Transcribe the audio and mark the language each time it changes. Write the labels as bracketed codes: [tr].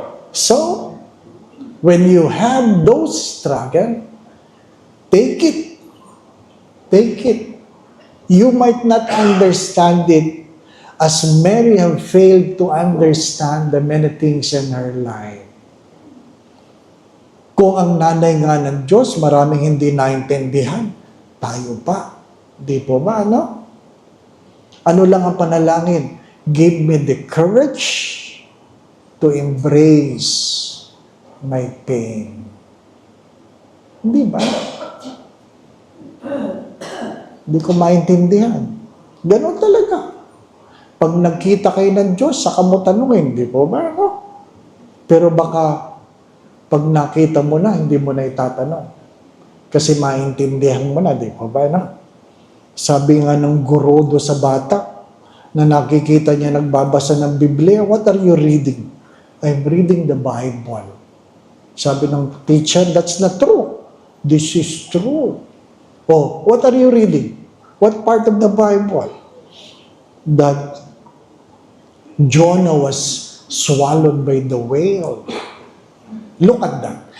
[en] So, when you have those struggles, take it. Take it. You might not understand it as Mary have failed to understand the many things in her life. [tl] Kung ang nanay nga ng Diyos, maraming hindi naintindihan, tayo pa. Di po ba, ano? Ano lang ang panalangin? [en] Give me the courage to embrace my pain. [tl] Hindi ba? Hindi ko maintindihan. Ganon talaga. Pag nagkita kayo ng Diyos, saka mo tanungin, di po ba? No? Pero baka, pag nakita mo na, hindi mo na itatanong. Kasi maintindihan mo na, di po ba? No? Sabi nga ng guro do sa bata, na nakikita niya nagbabasa ng Biblia, [en] what are you reading? I'm reading the Bible. [tl] Sabi ng [en] teacher, that's not true. This is true. Oh, what are you reading? What part of the Bible? That Jonah was swallowed by the whale. Look at that.